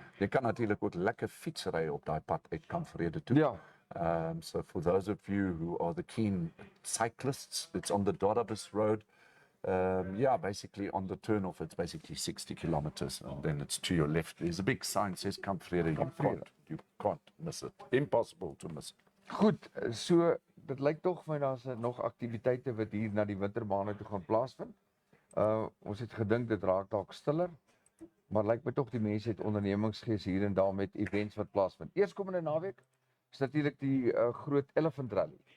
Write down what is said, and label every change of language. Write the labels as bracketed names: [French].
[Afrikaans] Jy kan natuurlik ook lekker fietsry op daai pad uit Kamp Vrede toe. Ja. [English] So for those of you who are the keen cyclists, it's on the Dorabus Road. Yeah, basically on the turnoff, it's basically 60 kilometers, and then it's to your left. There's a big sign that says Kamp Vrede. You can't miss it. Impossible to miss it. [Afrikaans] Goed, so dit lyk tog vir my daar's nog aktiwiteite wat hier na die wintermaande toe gaan plaasvind. Ons het gedink dit raak dalk stiller, maar lyk my tog die mense het ondernemingsgees hier en daar met events wat plaasvind. Eerskomende naweek is natuurlik die groot Elephant Rally.